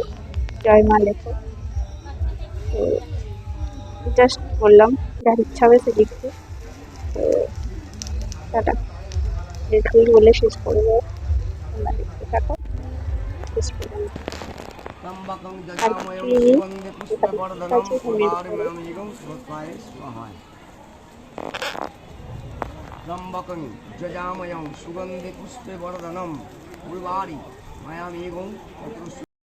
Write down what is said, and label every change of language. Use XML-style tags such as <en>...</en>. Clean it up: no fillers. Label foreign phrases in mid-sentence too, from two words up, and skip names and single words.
<bn>জয় মা লেখো। তো জাস্ট বললাম, যার ইচ্ছা হবে সে লিখবে। তো টাটা, এটুকুই বলে শেষ করবো। তোমরা দেখতে থাকো শেষ পর্যন্ত।</bn> <sa>त्र्यम्बकं</sa> <bn>আর</bn> <sa>यजामयं</sa> <bn>কি</bn> <sa>सुगन्धि</sa> <bn>যেটা ঠিক</bn> <sa>पुष्पवर्धनं</sa> <bn>আছে কমেন্ট করো।</bn> <sa>उर्वारुकमिमं स्वस्वाय स्वाहा त्र्यम्बकं यजामयं सुगन्धि पुष्पवर्धनं उर्वारुकमिमं</sa>